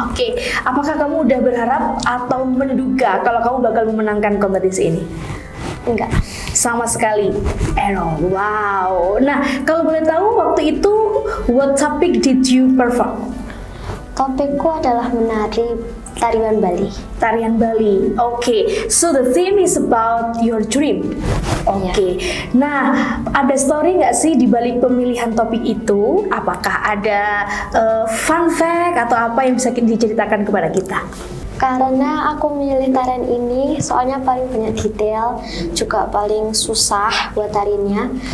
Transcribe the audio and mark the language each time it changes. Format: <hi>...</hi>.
<id>Oke, apakah kamu udah berharap atau menduga kalau kamu bakal memenangkan kompetisi ini? Enggak. Sama sekali. Wow. Nah, kalau boleh tahu waktu itu</id> <en>what topic did you perform?</en> <id>Topikku adalah menari tarian Bali. Tarian Bali. Oke.</id> <en>So the theme is about your dream.</en> <id>Oke. Nah, ada story nggak sih di balik pemilihan topik itu? Apakah ada fun fact atau apa yang bisa diceritakan kepada kita? Karena aku milih tarian ini soalnya paling banyak detail, juga paling susah buat tarinya.</id>